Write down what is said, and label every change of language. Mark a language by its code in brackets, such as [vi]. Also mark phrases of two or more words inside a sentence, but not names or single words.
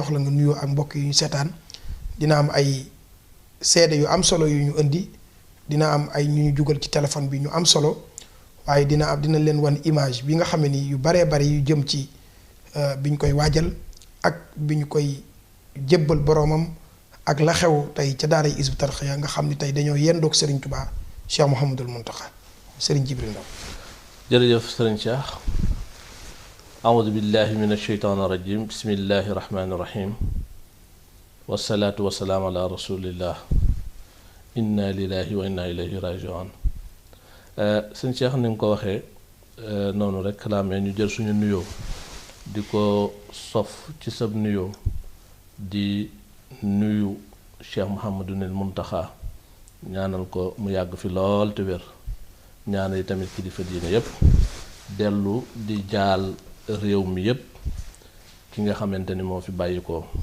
[wo] jox la nga nuyoo ak mbokk yu ñu seetaan dina am ay seede yu am solo yu ñu indi dina am ay ñu jugal ci téléphone bi ñu am solo waaye dina leen wan image bi nga xam ne ni yu baree bari yu jëm ci bi ñu koy waajal ak bi ñu koy jébbal boroomam ak la xew tey ca daara Hizbut Tarqiyyah nga xam ni tey dañoo yendoog Serigne Touba Cheikh Mouhamadul Mountakha Serigne Jibril Ndaw [ar] jërëjëf Serigne Cheikh أعوذ بالله من الشيطان الرجيم بسم الله الرحمن الرحيم والصلاة والسلام على رسول الله إنا لله وإنا إليه راجعون [wo] sëñ Cheikh ni nga ko waxee noonu rek laamee ñu jël suñu nuyoo di ko sof ci sab nuyoo di nuyu Cheikh Mouhamadul Mountakha ñaanal ko mu yàgg fi lool te wér ñaanal tamit kilifa diine yépp dellu di jaal réew mi yépp ki nga xamante ni moo fi bàyyi ko